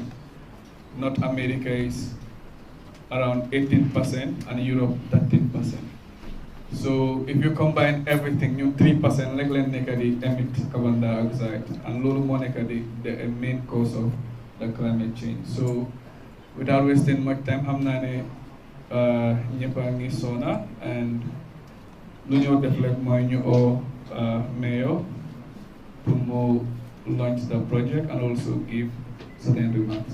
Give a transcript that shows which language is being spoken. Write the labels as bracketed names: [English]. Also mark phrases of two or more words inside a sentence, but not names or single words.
[English] North America is around 18%, and Europe 13%. So if you combine everything, you 3% like they emit carbon dioxide, and [Wolof] lolu mo nekk [English] the main cause of the climate change. So without wasting much time, [Wolof] xam naa ne ñëpp a ngi sona, and lu ñoo def rek mooy ñu oo mayor [English] to more launch the project and also give certain remarks.